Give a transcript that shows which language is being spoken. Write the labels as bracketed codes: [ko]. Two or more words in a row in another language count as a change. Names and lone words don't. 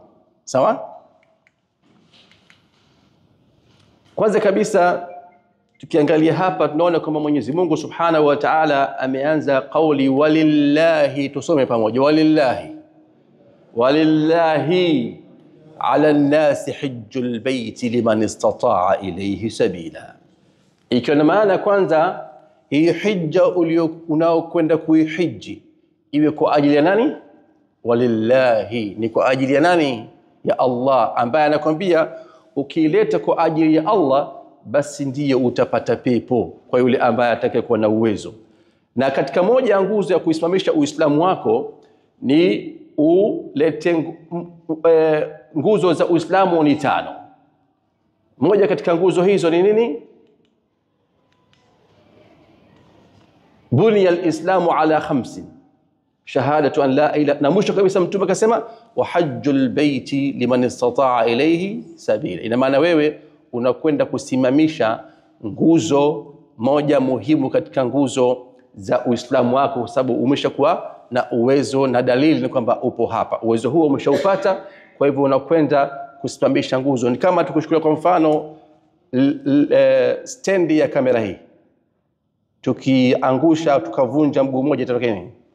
[sw] Sawa? Kwanza kabisa tukiangalia hapa tunaona kwamba Mwenyezi Mungu [ar] سبحانه وتعالى [sw] ameanza kauli walillahi. Tusome pamoja, [ar] ولله على الناس حج البيت من استطاع إليه سبيلا. [sw] Ikiwa na maana kwanza hii hija unaokwenda kuihiji iwe kwa ajili ya nani? Walillahi, ni kwa ajili ya nani? Ya Allah, ambaye anakuambia ukileta kwa ajili ya Allah basi ndiye utapata pepo kwa yule ambaye atakayekuwa na uwezo. Na katika moja ya nguzo ya kuisimamisha Uislamu wako ni ulete nguzo za Uislamu ni 5. Moja katika nguzo hizo ni nini? [ar] بني الإسلام على 5، شهادة أن لا إله, [sw] na mwisho kabisa mtume akasema [ar] وحج البيت من استطاع إليه سبيلا. [sw] Ina maana wewe unakwenda kusimamisha nguzo moja muhimu katika nguzo za Uislamu wako, kwa sababu umeshakuwa na uwezo, na dalili ni kwamba upo hapa, uwezo huo umeshaupata. Kwa hivyo unakwenda kusimamisha nguzo. Ni kama tukuchukulia kwa mfano stendi ya kamera hii, tukiangusha tukavunja mguu mmoja itatokea nini?